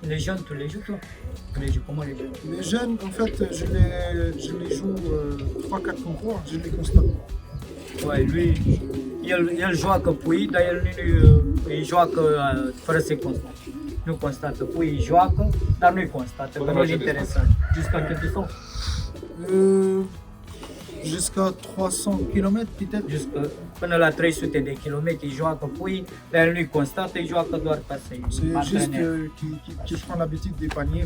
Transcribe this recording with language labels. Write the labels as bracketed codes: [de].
[fr] Les jeunes, tu les joues toi? Tu les joues comment les jeunes? Les jeunes, en fait, je les joue 3-4 concours, je les constate. Ouais, lui, [ro] el joacă pui, dar el îi joacă fără să-i constate. Nu constată pui, îi joacă, dar nu-i constată, că nu-l interesează. [fr] Jusqu'à quel distance? Jusqu'à 300 km peut-être. [ro] Până la 300 de kilometri joacă pui, dar el nu-i constată, îi joacă doar ca să-i [fr] C'est juste qu'il prend l'habitude des paniers.